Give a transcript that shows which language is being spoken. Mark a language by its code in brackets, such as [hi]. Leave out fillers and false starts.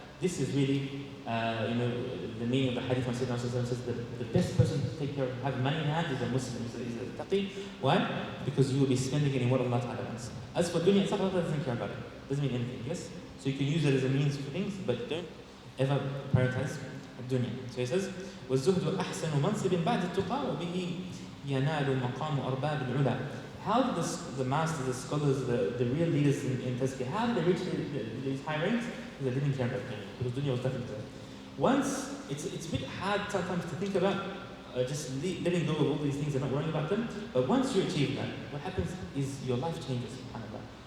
[en] This is really the meaning of the hadith when Sayyidina Rasulullah says the best person to take care of, have money in hand is a Muslim, is a taqi. Why? Because you will be spending it in what Allah Ta'ala wants. As for dunya itself, Allah doesn't care about it. Doesn't mean anything, yes? So you can use it as a means for things, but don't ever prioritize dunya. So he says, [ar] وَالزُّهْدُ أَحْسَنُ مَنْصِبٍ بَعْدِ التُّقَى وَبِهِ يَنَالُ مَقَامُ أَرْبَابِ الْعُلَى. [en] How did the masters, the scholars, the real leaders in Tazkiyah, how did they reach these high ranks? Because they didn't care about dunya, because dunya was definitely there. Once, it's a bit hard sometimes to think about just letting go of all these things and not worrying about them, but once you achieve that, what happens is your life changes, subhanAllah.